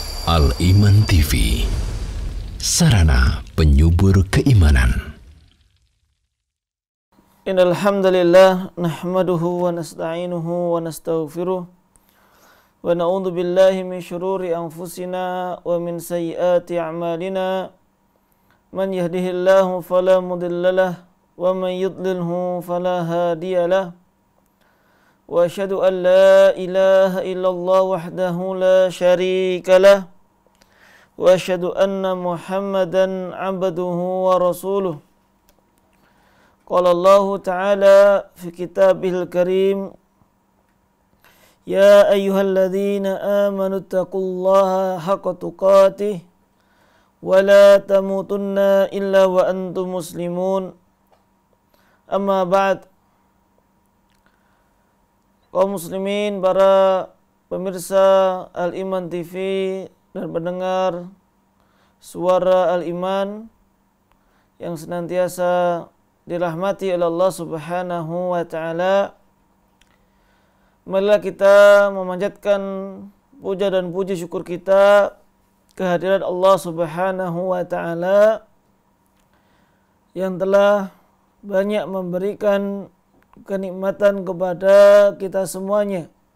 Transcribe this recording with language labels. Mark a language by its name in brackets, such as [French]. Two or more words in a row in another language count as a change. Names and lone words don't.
[Indonesian] Al-Iman TV, sarana penyubur keimanan. [Arabic] إن الحمد لله نحمده ونستعينه ونستغفره ونعوذ بالله من شرور أنفسنا ومن سيئات أعمالنا. من يهده الله فلا مضل له ومن يضلله فلا هادي له. وأشهد أن لا إله إلا الله وحده لا شريك له. وأشهد أن محمدا عبده ورسوله. قال الله تعالى في كتابه الكريم، يا أيها الذين آمنوا اتقوا الله حق تقاته ولا تموتن إلا وأنتم مسلمون. أما بعد. [Indonesian] Kaum muslimin, para pemirsa Al-Iman TV dan pendengar suara Al-Iman yang senantiasa dirahmati oleh Allah [Arabic] سبحانه وتعالى, [Indonesian] marilah kita memanjatkan puja dan puji syukur kita kehadirat Allah [Arabic] سبحانه وتعالى [Indonesian] yang telah banyak memberikan kenikmatan kepada kita semuanya.